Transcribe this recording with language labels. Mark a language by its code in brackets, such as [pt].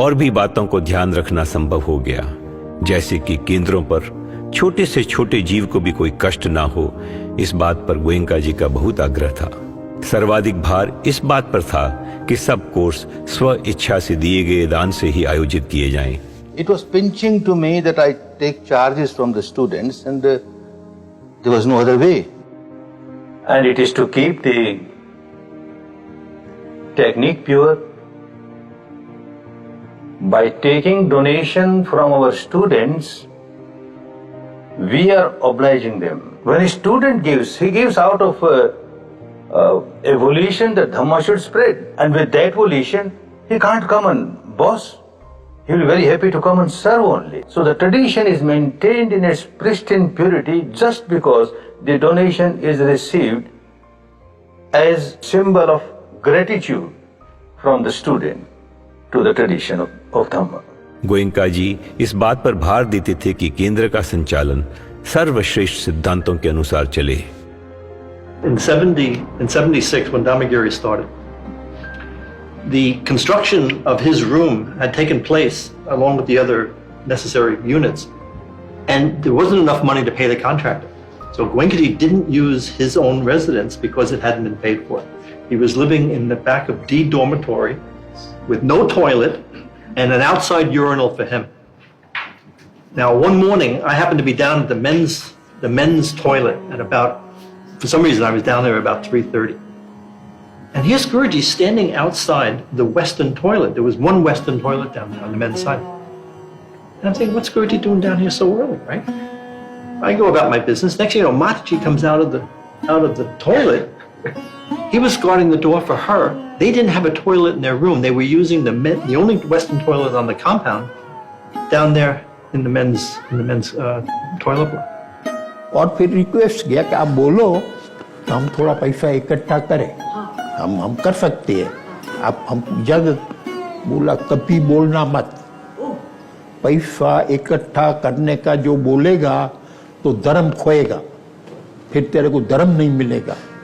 [hi] और भी बातों को ध्यान रखना संभव हो गया, जैसे कि केंद्रों पर छोटे से छोटे जीव को भी कोई कष्ट ना हो। इस बात पर गोयंका जी का बहुत आग्रह था। सर्वाधिक भार इस बात पर था कि सब कोर्स स्व इच्छा से दिए गए दान से ही आयोजित किए जाएं। [en] It was pinching to me that I take charges from the students, and there was no other way. And it is to keep the technique pure, by taking donation from our students, we are obliging them. When a student gives, he gives out of a volition that Dhamma should spread. And with that volition, he can't come and boss. He will be very happy to come and serve only. So the tradition is maintained in its pristine purity just because the donation is received as symbol of gratitude from the student to the tradition of Dhamma. [hi] Goenka जी इस बात पर भार देते थे कि केंद्र का संचालन सर्वश्रेष्ठ सिद्धांतों के अनुसार चले। [en] In 76, when Dhammagiri started, the construction of his room had taken place along with the other necessary units, and there wasn't enough money to pay the contractor. So Goenkaji didn't use his own residence because it hadn't been paid for. He was living in the back of D dormitory with no toilet and an outside urinal for him. Now, one morning, I happened to be down at the men's toilet at about, for some reason, I was down there about 3:30. And here's Guruji standing outside the Western toilet. There was one Western toilet down there on the men's side. And I'm thinking, what's Guruji doing down here so early, right? I go about my business. Next thing you know, Mataji comes out of the toilet. He was guarding the door for her. They didn't have a toilet in their room. They were using the only Western toilet on the compound down there in the men's toilet block. [hi] और फिर request किया कि आप बोलो तो हम थोड़ा पैसा इकट्ठा करें, हम कर सकते हैं, आप हम जग बोला कभी बोलना मत, पैसा इकट्ठा करने का जो बोलेगा तो धर्म खोएगा, फिर तेरे को धर्म नहीं मिलेगा।